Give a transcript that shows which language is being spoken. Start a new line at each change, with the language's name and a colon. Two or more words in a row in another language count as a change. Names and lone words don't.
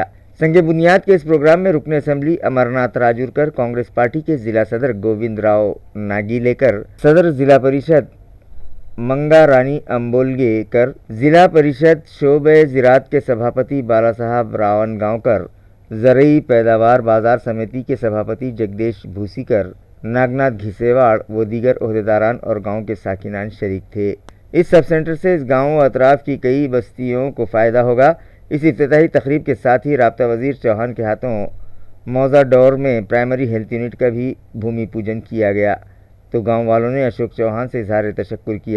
Urdu: سنگ بنیاد کے اس پروگرام میں رکن اسمبلی امرناتھ راجورکر، کانگریس پارٹی کے ضلع صدر گووند راؤ ناگیلیکر، صدر ضلع پریشد منگا رانی امبولگےکر، ضلع پریشد شعبہ زراعت کے سبھاپتی بالا صاحب راون گاؤں، زرعی پیداوار بازار سمیتی کے سبھاپتی جگدیش بھوسیکر، ناگناتھ گھسیواڑ و دیگر عہدیداران اور گاؤں کے ساکنان شریک تھے۔ اس سب سینٹر سے اس گاؤں و اطراف کی کئی بستیوں کو فائدہ ہوگا۔ اس افتتاحی تقریب کے ساتھ ہی رابطہ وزیر چوہان کے ہاتھوں موزہ ڈور میں پرائمری ہیلتھ یونٹ کا بھی بھومی پوجن کیا گیا، تو گاؤں والوں نے اشوک چوہان سے اظہار تشکر کیا۔